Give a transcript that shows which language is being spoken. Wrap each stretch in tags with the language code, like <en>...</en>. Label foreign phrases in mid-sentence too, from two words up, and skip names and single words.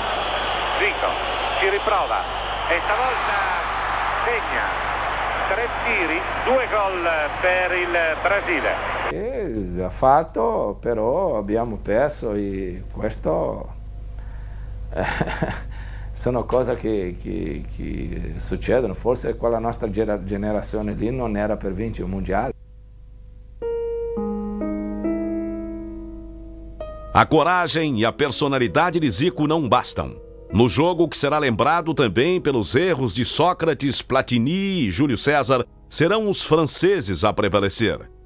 <it>Zico ci riprova e stavolta segna 3 tiri, 2 gol per il Brasile. Ha fatto, però abbiamo perso e questo sono cose che succedono. Forse quella nostra generazione lì non era per vincere un mondiale.</it> <pt>A coragem e a personalidade de Zico não bastam. No jogo, que será lembrado também pelos erros de Sócrates, Platini e Júlio César, serão os franceses a prevalecer.</pt>